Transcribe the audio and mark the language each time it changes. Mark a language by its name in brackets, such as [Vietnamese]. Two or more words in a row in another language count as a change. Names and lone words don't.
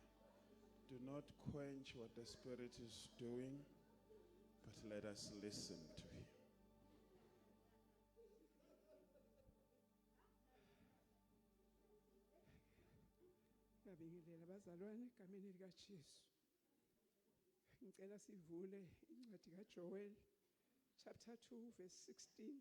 [English] Do not quench what the Spirit is doing, but let us listen to Him. [Zulu] Ngabingelela bazalwane egameni likaJesu. Ngicela sivule incwadi kaJoel [English] chapter 2 verse 16.